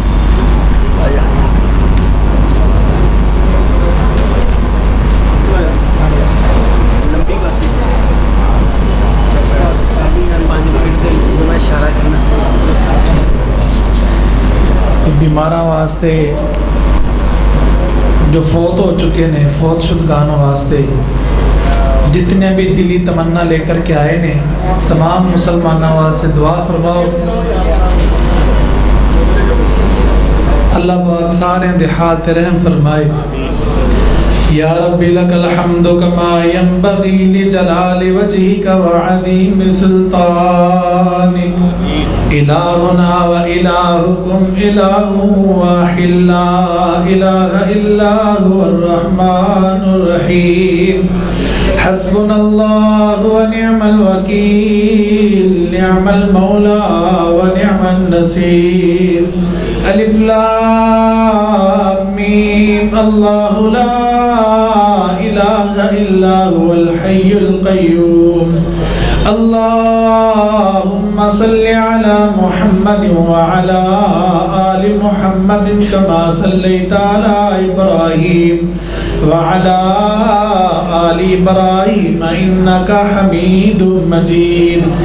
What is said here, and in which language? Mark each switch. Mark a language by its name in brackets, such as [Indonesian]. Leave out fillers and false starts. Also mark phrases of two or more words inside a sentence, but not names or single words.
[Punjabi] آ جا اشارہ کرنا. بیمارا واسطے جو فوت ہو چکے نے، فوت شدگانوں واسطے جتنے بھی دلی تمنا لیکر کے آئے نے، تمام مسلمانوں واسطے دعا فرماؤ. اللہ پاک سارے دے حال تے رحم فرمائے. [Arabic] يا ربي لك الحمد كما ينبغي لجلال وجهك و عظيم سلطانك. إلهنا و إلهكم إله واحد لا إله إلا هو الرحمن الرحيم. حسبنا الله و نعم الوكيل، نعم المولى و نعم النصير. الف لام ميم الله لا إله إلا هو الحي القيوم. اللهم اللهم صل على محمد و على آل محمد كما صليت على إبراهيم و على آل إبراهيم إنك حميد مجيد.